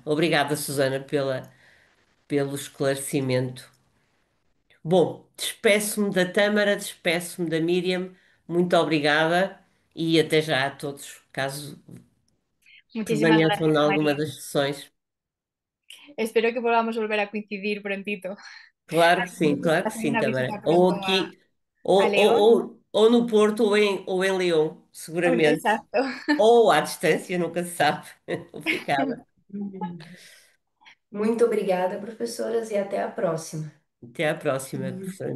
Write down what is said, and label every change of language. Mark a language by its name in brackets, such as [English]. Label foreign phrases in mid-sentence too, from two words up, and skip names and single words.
[Portuguese] Obrigada, Susana, pelo esclarecimento. Bom, despeço-me da Tâmara, despeço-me da Miriam, muito obrigada e até já a todos, caso [Spanish] Muchísimas [Portuguese] permaneçam em [Spanish] gracias, [Portuguese] alguma [Spanish] María. [Portuguese] das sessões. [Spanish] Espero que podamos volver a coincidir prontito. [Portuguese] Claro que [Spanish] Hacer [Portuguese] sim, [Spanish] una [Portuguese] Tamara. [Spanish] visita [Portuguese] Ou [Spanish] pronto [Portuguese] aqui, [Spanish] a León. [Portuguese] ou no Porto, ou em León, seguramente. [Spanish] Exacto. [Portuguese] Ou à distância, nunca se sabe. Obrigada. Muito obrigada, professoras, e até a próxima. Até à próxima, professora.